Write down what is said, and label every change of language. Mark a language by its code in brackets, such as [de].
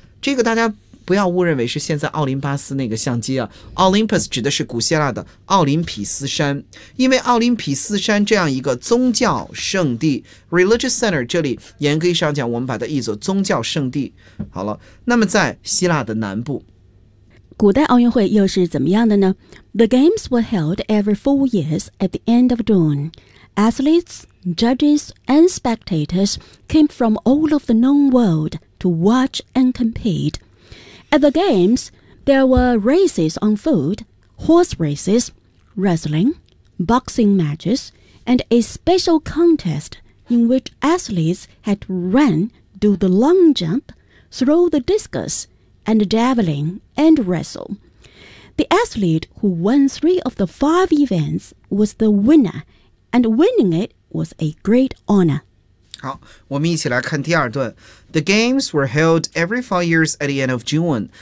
[zh] 这个大家不要误认为是现在奥林巴斯那个相机啊， Olympus 指的是古希腊的奥林匹斯山。因为奥林匹斯山这样一个宗教圣地 Religious Center， 这里严格意义上讲我们把它译作宗教圣地。好了，那么在希腊的南部，古代奥运会又是怎么样的呢？ [en] The games were held every 4 years at the end of June. Athletes, judges, and spectators came from all of the known world to watch and compete. At the games, there were races on foot, horse races, wrestling, boxing matches, and a special contest in which athletes had to run, do the long jump, throw the discus,and javelin and wrestle. The athlete who won three of the five events was the winner, and winning it was a great honor. [zh] 好，我们一起来看第二段。 [en] The games were held every 4 years at the end of June.